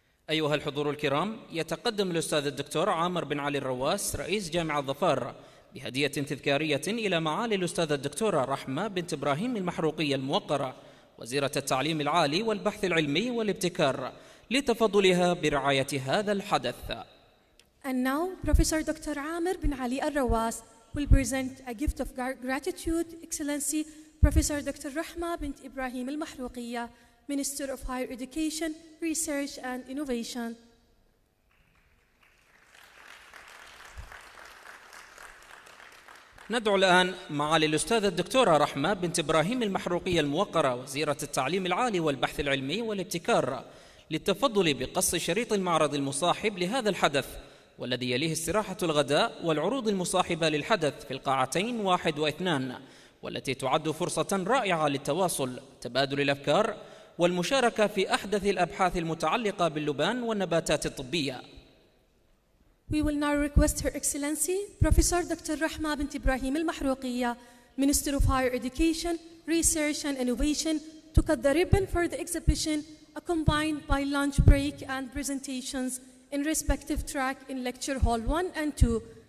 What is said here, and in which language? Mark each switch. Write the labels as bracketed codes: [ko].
[ar] أيها الحضور الكرام، يتقدم الأستاذ الدكتور عامر بن علي الرواس رئيس جامعة ظفار بهدية تذكارية إلى معالي الأستاذة الدكتورة رحمة بنت إبراهيم المحروقية الموقرة وزيرة التعليم العالي والبحث العلمي والابتكار لتفضلها برعاية هذا الحدث. [en] And now, Professor Dr. Amir bin Ali Al-Rawas will present a gift of gratitude, Excellency Professor Dr. Rahma bint Ibrahim Al-Mahrouqiyya, Minister of Higher Education, Research and Innovation. [ar] ندعو الآن معالي الأستاذة الدكتورة رحمة بنت إبراهيم المحروقية الموقرة وزيرة التعليم العالي والبحث العلمي والابتكار للتفضل بقص شريط المعرض المصاحب لهذا الحدث، والذي يليه استراحة الغداء والعروض المصاحبة للحدث في القاعتين 1 و2، والتي تعد فرصة رائعة للتواصل، تبادل الأفكار والمشاركة في أحدث الأبحاث المتعلقة باللبان والنباتات الطبية. [en] We will now request Her Excellency Professor Dr. Rahma bint Ibrahim Al-Mahrouqiyya, Minister of Higher Education, Research and Innovation, to cut the ribbon for the exhibition, accompanied by lunch break and presentations in respective track in Lecture Hall 1 and 2.